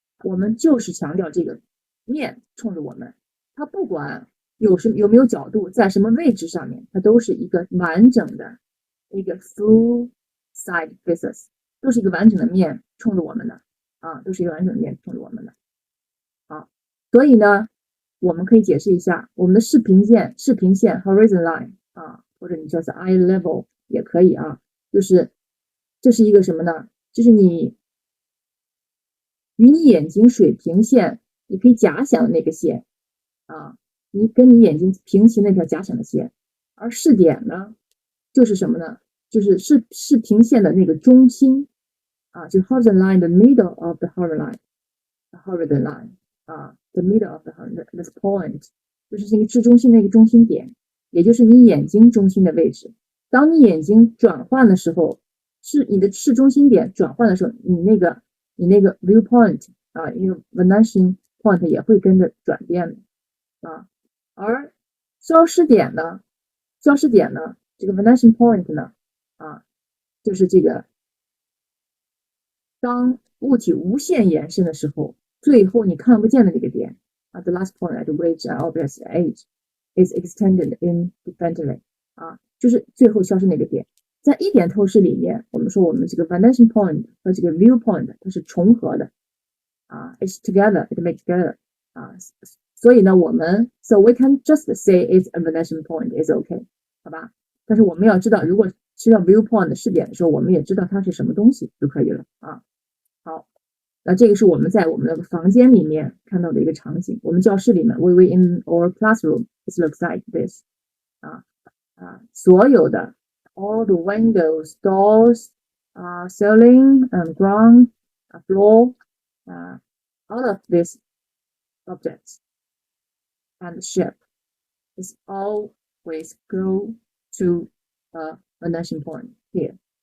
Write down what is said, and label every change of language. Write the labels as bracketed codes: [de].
[zh] 我们就是强调这个面冲着我们，它不管有没有角度，在什么位置上面，它都是一个完整的一个 [en] full side face us， [zh] 都是一个完整的面冲着我们的都是一个完整的面冲着我们的所以呢我们可以解释一下我们的视平线 horizon line 或者你叫做 eye level 也可以就是这是一个什么呢？就是你与你眼睛水平线，你可以假想的那个线你跟你眼睛平齐那条假想的线，而视点呢就是什么呢？就是视平线的那个中心就是 horizon line [en] the middle of the horizon line horizon line the middle of the this point [zh] 就是这个至中心的一个中心点，也就是你眼睛中心的位置。当你眼睛转换的时候，是你的市中心点转换的时候，你那个 viewpoint 一个 vanishing point 也会跟着转变的而消失点呢，这个 vanishing point 呢就是这个当物体无限延伸的时候，最后你看不见的那个点 [en] the last point at which object's edge is extended indefinitely [zh] 就是最后消失那个点。在一点透视里面，我们说我们这个 vanishing point 和这个 viewpoint 它是重合的 [en] it's together, it makes together [zh] 所以呢我们 [en] so we can just say it's a vanishing point is okay [zh] 好吧？但是我们要知道，如果知道 viewpoint 视点的时候，我们也知道它是什么东西就可以了好，那这个是我们在我们的房间里面看到的一个场景。我们教室里面 [en] we in our classroom it looks like this [zh] 所有的 [en] all the windows, doors, ceiling and ground, floor, all of these objects and shape is always go to a vanishing point here.